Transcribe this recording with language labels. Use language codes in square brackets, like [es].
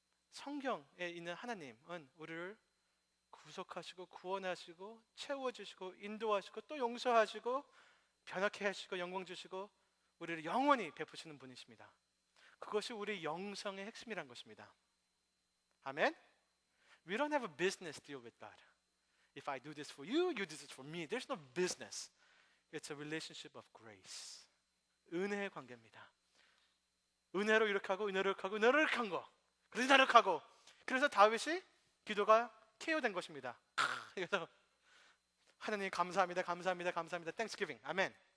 [ko] 성경에 있는 하나님은 우리를 구속하시고 구원하시고 채워주시고 인도하시고 또 용서하시고 변화케 하시고 영광 주시고 우리를 영원히 베푸시는 분이십니다. 그것이 우리 영성의 핵심이란 것입니다. 아멘. [en] We don't have a business deal with God. If I do this for you, you do this for me. There's no business. It's a relationship of grace. [ko] 은혜의 관계입니다. 은혜로 이렇게 하고 은혜로 이렇게 하고 은혜로 이렇게 한 거. 그래서 이렇게 하고. 그래서 다윗이 기도가 KO된 것입니다. 그래서 하나님 감사합니다. 감사합니다. 감사합니다. Thanksgiving. 아멘.